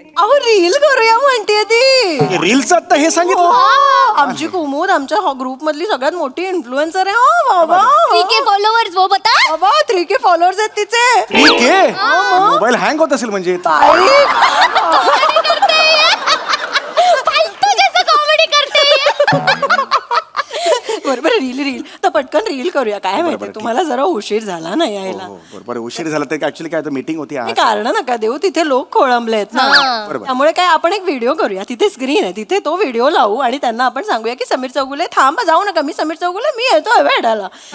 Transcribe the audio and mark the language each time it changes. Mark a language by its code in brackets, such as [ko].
[mr] अहो रील करूया म्हणते ती. रीलचं आता हे सांगितलं. आमची कुमुद आमच्या ग्रुप मधली सगळ्यात मोठी इन्फ्लुएन्सर आहे. हो बाबा. [hi] 3K फॉलोअर्स वो बता. [mr] बाबा 3K फॉलोअर्स आहेत तिचे. ठीक आहे. मोबाईल हँग होत असेल म्हणजे. [hi] फालतू जैसा कॉमेडी करते है. [mr] बरोबर रील तर पटकन रील करूया. काय माहिती तुम्हाला जरा उशीर झाला ना यायला. बरोबर उशीर झाला तर ऍक्च्युली काय मीटिंग होती आज. कारण नका देऊ, तिथे लोक खोळंबलेत ना. त्यामुळे काय आपण एक व्हिडिओ करूया. तिथे स्क्रीन आहे, तिथे तो व्हिडिओ लावू आणि त्यांना आपण सांगूया की समीर चौगुले थांबा, जाऊ नका, मी समीर चौगुले, मी येतोय भेटायला.